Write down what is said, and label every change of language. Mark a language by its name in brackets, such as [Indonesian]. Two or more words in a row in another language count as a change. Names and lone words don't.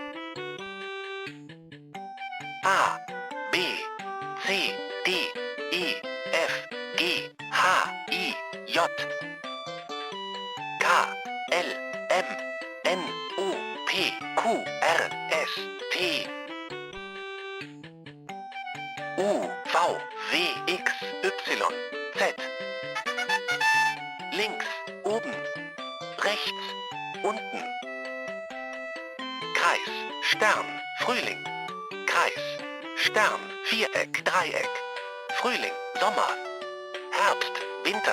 [German] A, B, C, D, E, F, G, H, I, J, K, L, M, N, O, P, Q, R, S, T, U, V, W, X, Y, Z. Links, oben, rechts, unten. Kreis, Stern, Frühling. Kreis, Stern, Viereck, Dreieck. Frühling, Sommer. Herbst, Winter.